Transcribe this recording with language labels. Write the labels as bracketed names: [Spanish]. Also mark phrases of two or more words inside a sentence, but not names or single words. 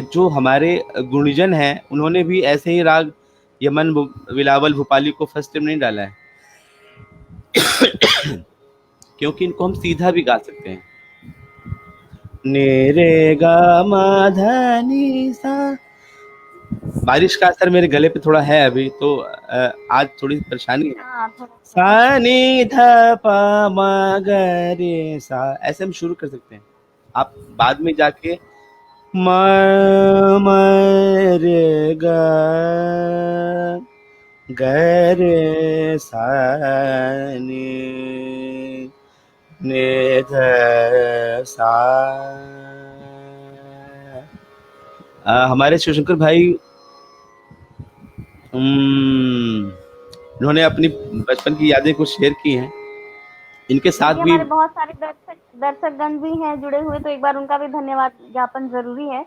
[Hindi] जो हमारे गुणीजन हैं उन्होंने भी ऐसे ही राग यमन बिलावल भोपाली को फर्स्ट ईयर में नहीं डाला है क्योंकि इनको हम सीधा भी गा सकते हैं। रे गा मा धा नी सा। बारिश का असर मेरे गले पे थोड़ा है अभी, तो आज थोड़ी परेशानी है। हाँ, थोड़ा सा। सा नी ध पा मा ग रे सा, ऐसे हम शुरू कर सकते हैं। आप बाद में जाके म म रे ग ग रे सा नी ने ध सा। हमारे शिवशंकर भाई उन्होंने अपनी बचपन की यादें कुछ शेयर की हैं। इनके साथ देखिए, भी हमारे बहुत सारे दर्शकगण भी हैं जुड़े हुए, तो एक बार उनका भी धन्यवाद ज्ञापन जरूरी है।